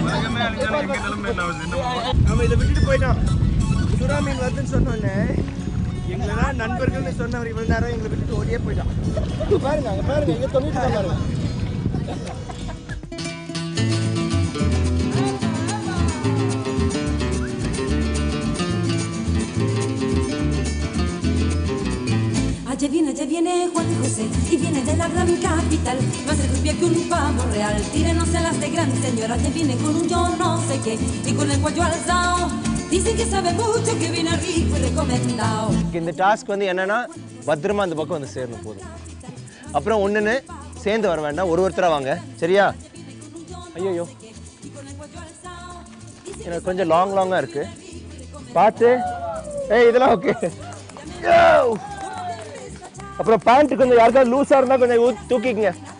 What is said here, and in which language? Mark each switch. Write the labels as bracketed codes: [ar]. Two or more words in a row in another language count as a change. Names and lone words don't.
[ta] நம்ம இதை விட்டுட்டு போயிட்டோம். சுறா மீன் வருதுன்னு சொன்னோன்னே எங்களெல்லாம் நண்பர்கள்னு சொன்னவர் இவ்வளவு நேரம் எங்களை விட்டுட்டு ஓடியே போயிட்டான். பாருங்க அங்க பாருங்க இங்க தொங்கிட்டு பாருங்க. [es] Allá viene Juan José y viene de la gran capital. Más de rubia que un pavo real. Tírenos a las de gran señora. Allá viene con un yo no sé qué y con el cuello alzado. Dicen que sabe mucho, que viene rico y recomendado. [ta] இந்த டாஸ்க் வந்து என்னன்னா பத்திரமா அந்த பக்கம் வந்து சேரணும் போதும். அப்புறம் ஒண்ணுன்னு சேர்ந்து வர வேண்டாம், ஒருத்தரா வாங்க சரியா? ஐயோ எனக்கு கொஞ்சம் லாங்கா இருக்கு, பார்த்து. ஏய் இதெல்லாம் ஓகே. அப்புறம் பேண்ட் கொஞ்சம் யாருக்காவது லூஸா இருந்தா கொஞ்சம் தூக்கிக்கங்க.